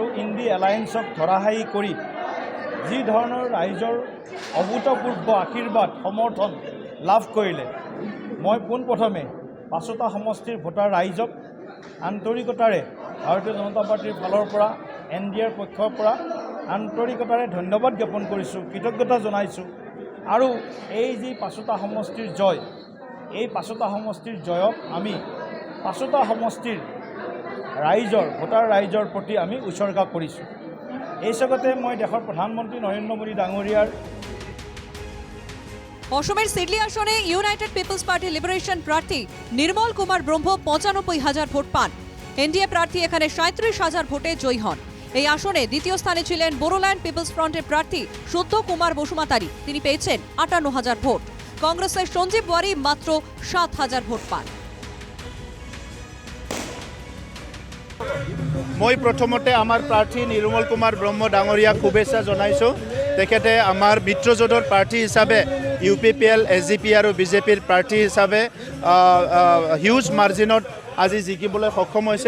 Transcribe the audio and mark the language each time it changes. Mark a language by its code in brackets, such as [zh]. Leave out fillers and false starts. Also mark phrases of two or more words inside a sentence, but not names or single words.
[as] ইণ্ডি এলায়েন্সক ধৰাশায়ী কৰি যি ধৰণৰ ৰাইজৰ অভূতপূৰ্ব আশীৰ্বাদ সমৰ্থন লাভ কৰিলে, মই পোনপ্ৰথমে 5টা সমষ্টিৰ ভোটাৰ ৰাইজক আন্তৰিকতাৰে ভাৰতীয় জনতা পাৰ্টিৰ ফালৰ পৰা NDAৰ পক্ষৰ পৰা আন্তৰিকতাৰে ধন্যবাদ জ্ঞাপন কৰিছোঁ, কৃতজ্ঞতা জনাইছোঁ। আৰু এই যি 5টা সমষ্টিৰ জয়, এই 5টা সমষ্টিৰ জয়ক আমি 5টা সমষ্টিৰ ৰাইজৰ ভোটাৰ ৰাইজৰ প্ৰতি আমি উৎসৰ্গা কৰিছোঁ। এই জগতে মই দেশৰ প্ৰধানমন্ত্ৰী নৰেন্দ্ৰ মোদী ডাঙৰীয়াৰ [bn] অসমের সিডলি আসনে ইউনাইটেড পিপলস পার্টি লিবারেশন প্রার্থী নির্মল কুমার ব্রহ্ম 95,000 ভোট পান। এনডিএ প্রার্থী এখানে 37,000 ভোটে জয়ী হন। এই আসনে দ্বিতীয় স্থানে ছিলেন বোরোল্যান্ড পিপলস ফ্রন্টের প্রার্থী শুদ্ধ কুমার বসুমাতারি, তিনি পেয়েছেন 58,000 ভোট। কংগ্রেসের সঞ্জীব ওয়ারি মাত্র 7,000 ভোট পান। [as] মই প্ৰথমতে আমাৰ প্ৰাৰ্থী নিৰ্মল কুমাৰ ব্ৰহ্ম ডাঙৰীয়াক শুভেচ্ছা জনাইছোঁ। তেখেতে আমাৰ মিত্ৰজোঁটৰ প্ৰাৰ্থী হিচাপে UPPL, SGP আৰু বিজেপিৰ প্ৰাৰ্থী হিচাপে [en] huge marginত [as] আজি জিকিবলৈ সক্ষম হৈছে।